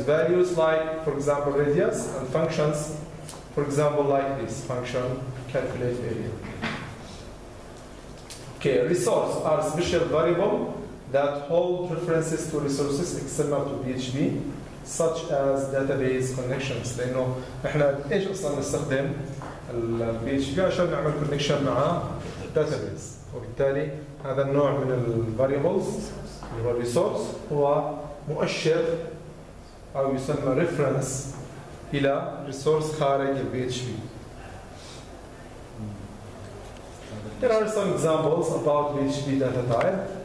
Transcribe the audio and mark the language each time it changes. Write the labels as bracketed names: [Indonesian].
[English] Values like, for example, radius, and functions, for example, like this function, calculate area. Okay, resource are special variable that hold references to resources external to PHP, such as database connections. [Arabic] لأنه إحنا إيش أصلاً نستخدم ال PHP عشان نعمل connection مع database، وبالتالي هذا النوع من ال variables اللي هو resource هو مؤشر أو يسمى reference إلى resource خارج ال PHP. [English] There are some examples about PHP data type.